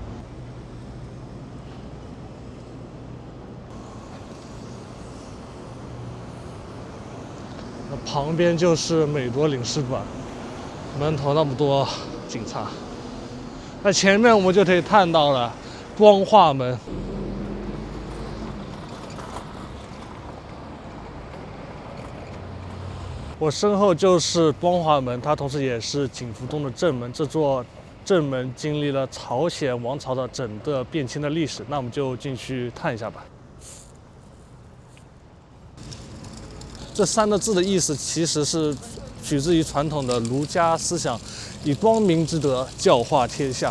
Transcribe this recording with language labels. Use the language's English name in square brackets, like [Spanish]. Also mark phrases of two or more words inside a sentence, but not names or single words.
[Chinese] 那旁邊就是美國領事館，門頭那麼多警察。那前面我們就可以看到了光化門。我身後就是光化門，它同時也是景福宮的正門。這座正門經歷了朝鮮王朝的整個變遷的歷史，那我們就進去看一下吧。這3個字的意思其實是取自於傳統的儒家思想，以光明之德教化天下。